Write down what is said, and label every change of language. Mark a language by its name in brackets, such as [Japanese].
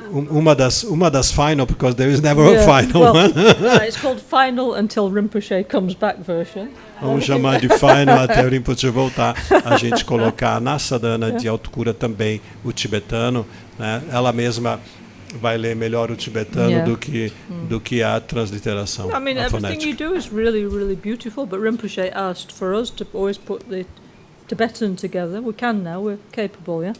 [Portuguese] Uma das final, [English] because there is never a final one. It's called final until Rinpoche comes back version. [Portuguese] Vamos chamar de final até o Rinpoche voltar. A gente colocar na sadhana de autocura também o tibetano, né? Ela mesma vai ler melhor o tibetano do que a transliteração. [English] I mean, everything you do is really, really beautiful, but Rinpoche asked for us to always put the Tibetan together. We can now, we're capable, yeah?